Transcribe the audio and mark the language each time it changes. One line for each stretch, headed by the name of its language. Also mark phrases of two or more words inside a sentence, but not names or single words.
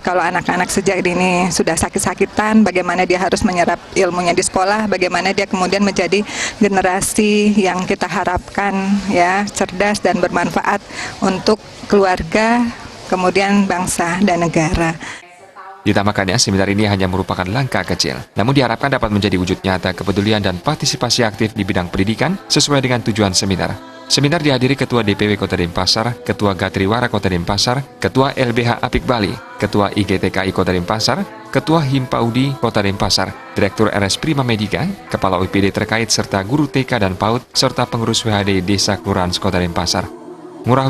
Indonesian: Kalau anak-anak sejak dini sudah sakit-sakitan, bagaimana dia harus menyerap ilmunya di sekolah, bagaimana dia kemudian menjadi generasi yang kita harapkan ya cerdas dan bermanfaat untuk keluarga, kemudian bangsa dan negara. Ditambahkannya, seminar ini hanya merupakan langkah kecil, namun diharapkan dapat menjadi wujud nyata kepedulian dan partisipasi aktif di bidang pendidikan sesuai dengan tujuan seminar. Seminar dihadiri Ketua DPW Kota Denpasar, Ketua Gatriwara Kota Denpasar, Ketua LBH Apik Bali, Ketua IGTKI Kota Denpasar, Ketua Himpaudi Kota Denpasar, Direktur RS Prima Medika, Kepala UPD terkait serta guru TK dan PAUD, serta pengurus WHDI Desa Kelurahan Kota Denpasar.